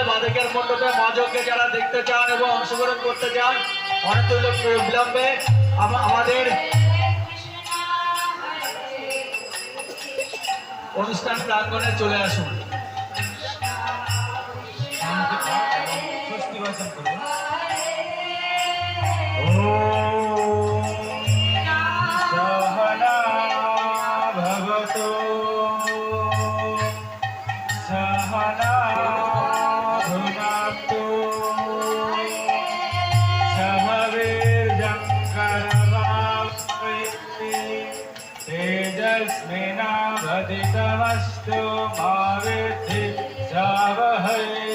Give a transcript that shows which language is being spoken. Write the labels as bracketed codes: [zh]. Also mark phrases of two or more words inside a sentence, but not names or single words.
[bn] মহাযজ্ঞে যারা দেখতে চান এবং অংশগ্রহণ করতে চান অনেক বিলম্বে আমাদের অনুষ্ঠান প্রাঙ্গণে চলে আসুন। স্বস্তি বাচন করুন। [sa] सहना भवतु सहना भुनक्तु सह वीर्यङ्करवावहै तेजस्विनावधितमस्तु मा विद्विषावहै।